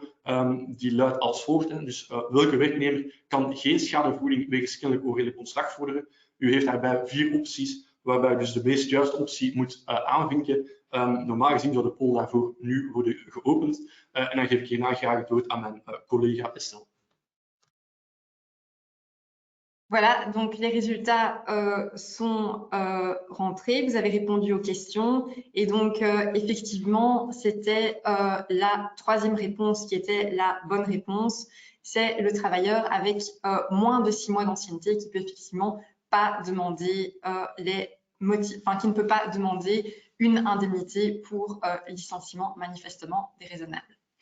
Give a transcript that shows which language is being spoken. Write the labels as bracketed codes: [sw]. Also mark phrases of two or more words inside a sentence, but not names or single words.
[nl] Die luidt als volgt. Dus welke werknemer kan geen schadevergoeding wegens kennelijk onredelijk ontslag vorderen? U heeft daarbij 4 opties, waarbij u dus de meest juiste optie moet aanvinken. Normaal gezien zou de poll daarvoor nu worden geopend. En dan geef ik hierna graag het woord aan mijn collega Estelle. [fr] Voilà, donc les résultats sont rentrés, vous avez répondu aux questions et donc effectivement c'était la troisième réponse qui était la bonne réponse, c'est le travailleur avec moins de 6 mois d'ancienneté qui peut effectivement pas demander qui ne peut pas demander une indemnité pour licenciement manifestement déraisonnable.